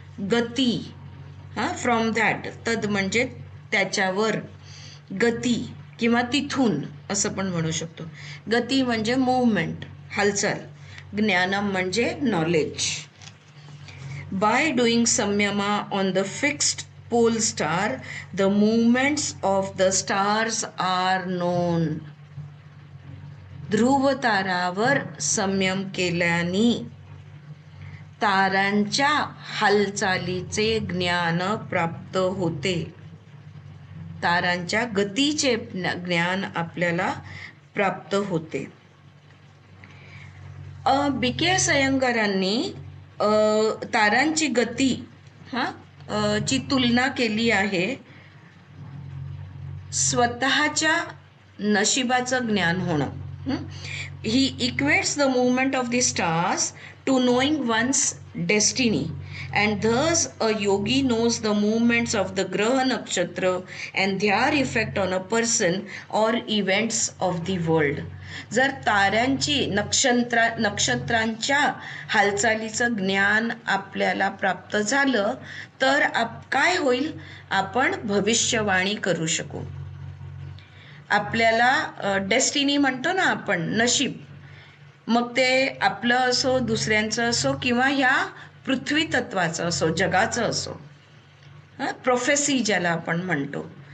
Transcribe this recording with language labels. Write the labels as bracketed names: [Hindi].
[Marathi] गती, [English] From that. [Marathi] तद म्हणजे त्याच्यावर, गती किंवा तिथून असं पण म्हणू शकतो. गती म्हणजे मूवमेंट, हालचाल. ज्ञानम म्हणजे knowledge. [English] By doing samyama on the fixed pole star the movements of the stars are known. [Marathi] ध्रुव तारावर संयम केल्याने तारांच्या हालचालीचे ज्ञान प्राप्त होते. तारांच्या गतीचे ज्ञान आपल्याला प्राप्त होते. बी के अय्यंगारांनी तारांची गती ची तुलना केली आहे स्वतःच्या नशिबाचं ज्ञान होणं. [English] He equates the movement of the stars to knowing one's destiny, and thus a yogi knows the movements of the graha nakshatra and their effect on a person or events of the world. [Marathi] जर ताऱ्यांची नक्षत्रांच्या हालचालीचं ज्ञान आपल्याला प्राप्त झालं तर काय होईल, आपण भविष्यवाणी करू शकू. आपल्याला डेस्टिनी म्हणतो ना आपण, नशीब, मग ते आपलं असो, दुसऱ्यांचं असो, किंवा ह्या पृथ्वी तत्वाचं असो, जगाचं असो, प्रोफेसी ज्याला आपण म्हणतो.